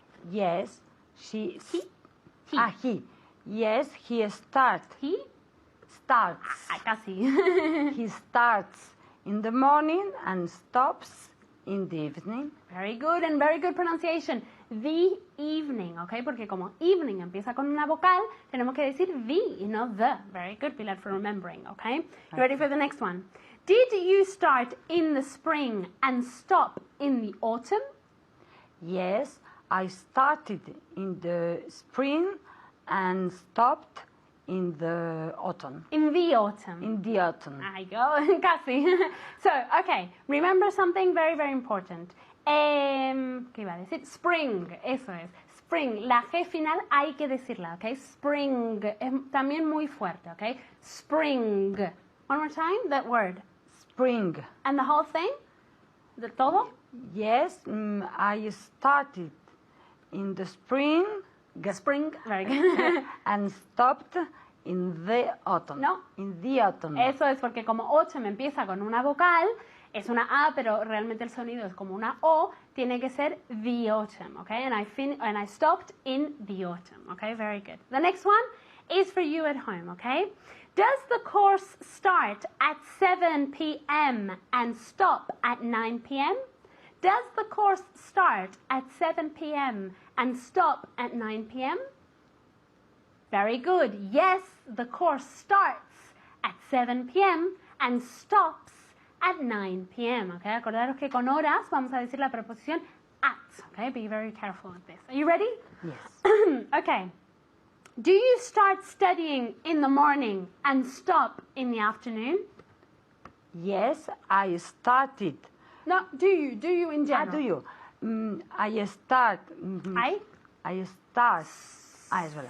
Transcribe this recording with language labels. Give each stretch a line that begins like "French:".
English: Yes, she. He. He. Yes, he starts. He? Starts.
Spanish: Casi.
English: He starts in the morning and stops in the evening. Very good and very good pronunciation. The evening, okay?
Spanish: Porque como evening empieza con una vocal, tenemos que decir the y no the.
English: Very good, Pilar, for remembering, okay? You ready for the next one? Did you start in the spring and stop in the autumn? Yes, I started in the spring and stopped in the autumn. In the autumn. In the autumn.
Spanish: Ahí go, casi.
English: So, okay, remember something very, very important.
Spanish: ¿Qué iba a decir? Spring, eso es. Spring, la G final hay que decirla, ¿ok? Spring, es también muy fuerte, ¿ok?
English: Spring. One more time, that word. Spring. And the whole thing?
Spanish: ¿De todo?
English: Yes, I started in the spring. Spring, very good. And stopped in the autumn. No. In the autumn.
Spanish: Eso es porque como autumn empieza con una vocal, es una A, pero realmente el sonido es como una O, tiene que ser
English: the autumn, okay? And I stopped in the autumn, okay? Very good. The next one is for you at home, okay? Does the course start at 7 p.m. and stop at 9 p.m.? Does the course start at 7 p.m. and stop at 9 p.m.? Very good. Yes, the course starts at 7 p.m. and stops at 9 p.m. Okay?
Spanish: Acordaros que con horas vamos a decir la preposición
English: at. Okay, be very careful with this. Are you ready? Yes. Okay. Do you start studying in the morning and stop in the afternoon? Yes, I started. No, do you in general? Do you? I start. I start. As well.